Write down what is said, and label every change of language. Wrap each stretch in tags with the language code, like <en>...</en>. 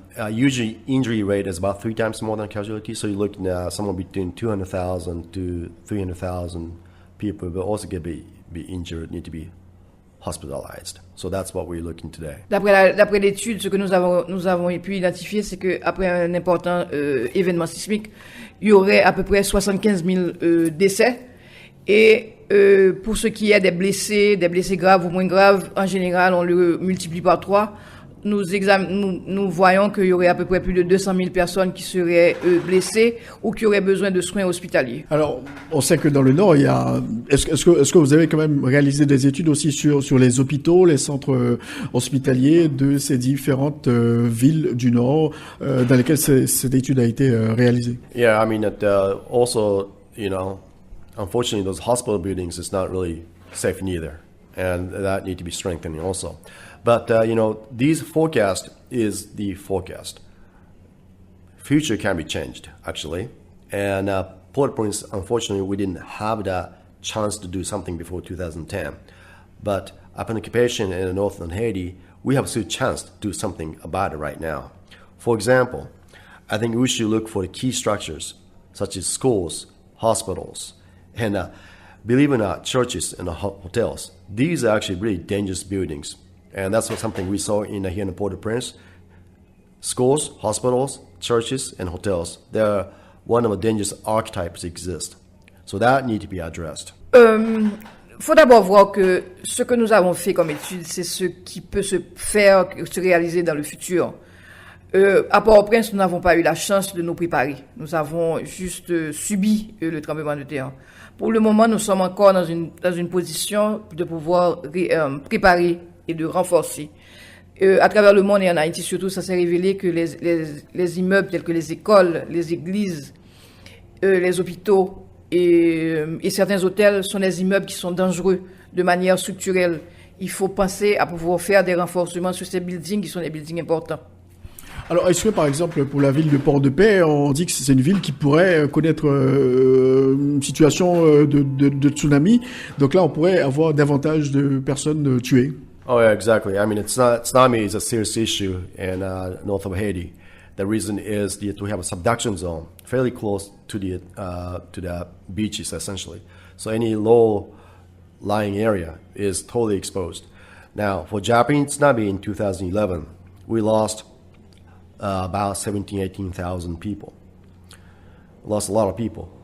<en>Usually injury rate is about 3 times more than casualty, so you're looking at somewhere between 200,000 to 300,000 people will also be injured, need to be hospitalized. So that's what we're looking today.</en> <fr>D'après l'étude, ce que nous avons pu identifier, c'est qu'après un important événement sismique, il y aurait à peu près 75 000 décès. Et pour ce qui est des blessés graves ou moins graves, en général, on le multiplie par 3. Nous voyons qu'il y aurait à peu près plus de 200 000 personnes qui seraient blessées ou qui auraient besoin de soins hospitaliers. Alors, on sait que dans le Nord, il y a. Est-ce que vous avez quand même réalisé des études aussi sur les hôpitaux, les centres hospitaliers de ces différentes villes du Nord dans lesquelles cette étude a été réalisée?</fr> <en>Yeah, I mean, also, unfortunately, those hospital buildings is not really safe neither, and that need to be strengthened also. But, these forecast is the forecast. Future can be changed, actually. And Port-au-Prince, unfortunately, we didn't have the chance to do something before 2010. But upon occupation in northern Haiti, we have still a chance to do something about it right now. For example, I think we should look for the key structures, such as schools, hospitals, and believe it or not, churches and hotels, these are actually really dangerous buildings. And that's something we saw here in Port-au-Prince. Schools, hospitals, churches, and hotels, they're one of the dangerous archetypes that exist. So that needs to be addressed.</en> <fr>Faut d'abord voir que ce que nous avons fait comme étude, c'est ce qui peut se faire, se réaliser dans le futur. À Port-au-Prince, nous n'avons pas eu la chance de nous préparer. Nous avons juste subi le tremblement de terre. Pour le moment, nous sommes encore dans une position de pouvoir préparer et de renforcer. À travers le monde et en Haïti surtout, ça s'est révélé que les immeubles tels que les écoles, les églises, les hôpitaux et certains hôtels sont des immeubles qui sont dangereux de manière structurelle. Il faut penser à pouvoir faire des renforcements sur ces buildings qui sont des buildings importants. Alors, est-ce que, par exemple, pour la ville de Port-de-Paix, on dit que c'est une ville qui pourrait connaître une situation de tsunami. Donc là, on pourrait avoir davantage de personnes tuées.</fr> <en>Oh, yeah, exactly. I mean, tsunami is a serious issue in north of Haiti. The reason is that we have a subduction zone fairly close to the beaches, essentially. So any low-lying area is totally exposed. Now, for Japanese tsunami in 2011, we lost about 18,000 people. Lost a lot of people.</en>